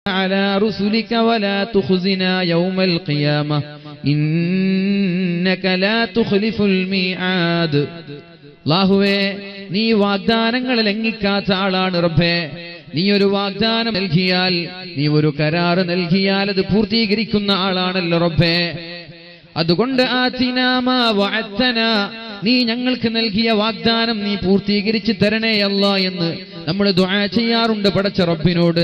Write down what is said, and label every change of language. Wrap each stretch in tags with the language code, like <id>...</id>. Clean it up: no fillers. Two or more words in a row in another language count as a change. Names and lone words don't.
<ar>على رسلك ولا تخزنا يوم القيامة إنك لا تخلف الميعاد.</ar> <ml>അല്ലാഹുവേ, നീ വാഗ്ദാനങ്ങൾ ലംഘിക്കാത്ത ആളാണ് റബ്ബേ. നീ ഒരു വാഗ്ദാനം നൽകിയാൽ, നീ ഒരു കരാറ് നൽകിയാൽ അത് പൂർത്തീകരിക്കുന്ന ആളാണല്ലോ റബ്ബേ. അതുകൊണ്ട്</ml> <ar>آتنا ما وعدتنا,</ar> <ml>നീ ഞങ്ങൾക്ക് നൽകിയ വാഗ്ദാനം നീ പൂർത്തീകരിച്ചു തരണേ അല്ലാ എന്ന് നമ്മൾ ദുആ ചെയ്യാറുണ്ട് പടച്ച റബ്ബിനോട്.</ml>